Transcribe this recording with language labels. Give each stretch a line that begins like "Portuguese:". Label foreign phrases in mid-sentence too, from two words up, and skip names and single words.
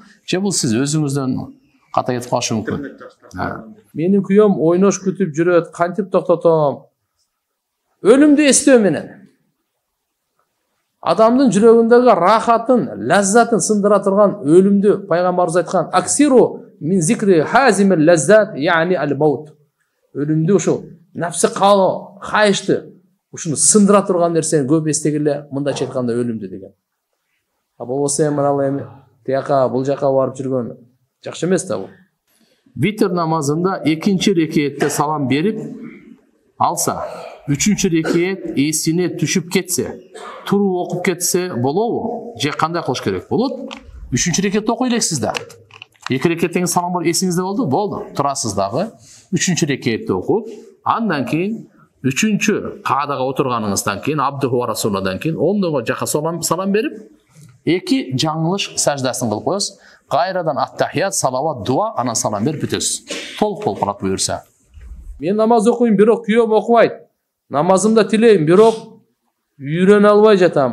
Kyrgyz: Же бул сиз өзүңүздөн ката кетип калышы мүмкүн. Менин күйөөм ойнош күтүп жүрөт, кантип токтотом? Өлүмдү эстөө менен. Адамдын жүрөгүндөгү рахатын, лаззатын сындыра турган өлүмдү пайгамбарыбыз айткан:
Arabic: "أكثروا من ذكر هاذم اللذات يعني الموت."
Kyrgyz: Өлүмдү ушул нафсы калоо, кайышты, ушуну сындыра турган нерсени көп эстегиле, мындайча айтканда өлүмдү деген. Болбосо эми тияка бул жака барып жүргөн жакшы эмес да бул. Витр намазында 2-чи рекетте салам берип алса, 3-чү рекет эсине түшүп кетсе, туруп окуп кетсе болобу? Же кандай кылыш керек? Болот. 3-чү рекетте окуй элексиз да. 2 рекеттен салам бар эсиңизде болду? Болду. Турасыз дагы. 3-чү рекетте окуп, андан кийин 3-чү каадага отурганыңыздан кийин,
Arabic: عبده ورسوله
Kyrgyz: кийин, ондого жака салам берип, 2 жаңылыш саждасын кылып коесуз. Кайрадан ат-тахият, салават, дуа, анан салам берип бүтөсүз. Толук болуп калат буюрса. Мен намаз окуйм, бирок күйөөм окубайт. Намазымда тилейм, бирок үйрөнө албай жатам.